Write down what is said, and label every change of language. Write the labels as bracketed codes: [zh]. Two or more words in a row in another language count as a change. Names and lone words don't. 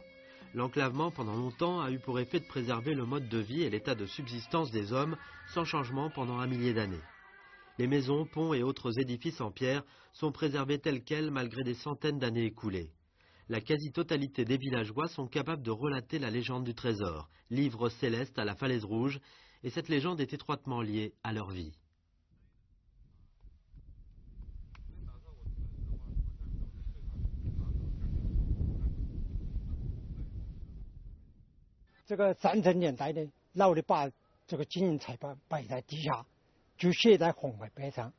[fr] L'enclavement pendant longtemps a eu pour effet de préserver le mode de vie et l'état de subsistance des hommes sans changement pendant 1 millier d'années. Les maisons, ponts et autres édifices en pierre sont préservés tels quels malgré des centaines d'années écoulées. La quasi-totalité des villageois sont capables de relater la légende du trésor, livre céleste à la falaise rouge, et cette légende est étroitement liée à leur vie. [zh] 这个3层年代呢，老的把这个金银财宝摆在地下，就写在红白碑上。